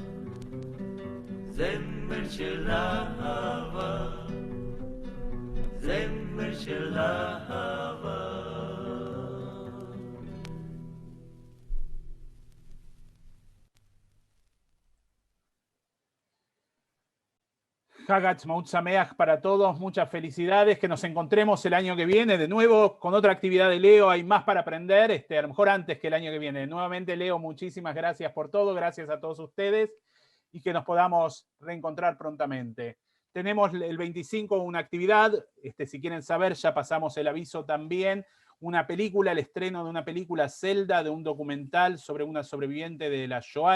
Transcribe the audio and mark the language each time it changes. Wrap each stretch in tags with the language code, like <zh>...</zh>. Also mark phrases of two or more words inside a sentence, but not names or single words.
<he>זמר של אהבה, זמר של אהבה. חג העצמאות שמח</he> <es>para todos, muchas felicidades, que nos encontremos el año que viene de nuevo con otra actividad de Leo. Hay más para aprender, a lo mejor antes que el año que viene. Nuevamente, Leo, muchísimas gracias por todo, gracias a todos ustedes, y que nos podamos reencontrar prontamente. Tenemos el 25 una actividad, si quieren saber, ya pasamos el aviso también, una película, el estreno de una película Zelda, de un documental sobre una sobreviviente de la Shoah.</es>